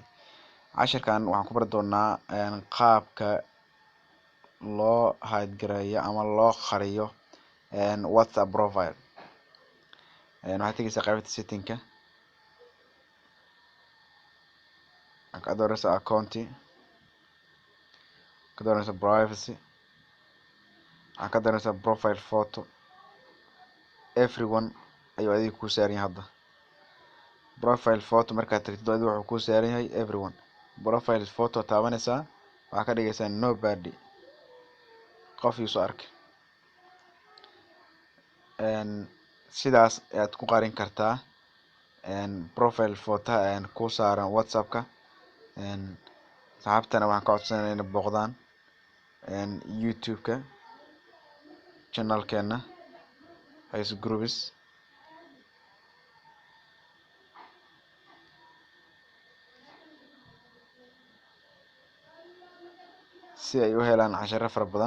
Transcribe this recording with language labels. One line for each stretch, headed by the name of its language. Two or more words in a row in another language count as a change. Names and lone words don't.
Somali: Casharkan waxaan ku bari doonaa qaabka loo hidgareeyo ama loo qariyo WhatsApp profile. Waxaad tagaysaa qaybta setting-ka, ka dooraysaa account, ka dooraysaa privacy, ka dooraysaa
English: profile photo.
Somali: Everyone ayuu adiga ku saaran yahay hadda.
English: Profile photo
Somali: markaad tagtid adiga wuxuu ku saaran yahay everyone.
English: Profile photo
Somali: taabanaysaa waxaa ka dhigaysaa nobody, qof yuusan arkin. Sidaas ayaad ku qarin kartaa
English: profile photo
Somali: ku saaran WhatsApp-ka. Saxaabtana waxaan ka codsanayaa inay booqdaan YouTube-ka channel-keena Hayes Groups si ay u helaan casharo fara badan.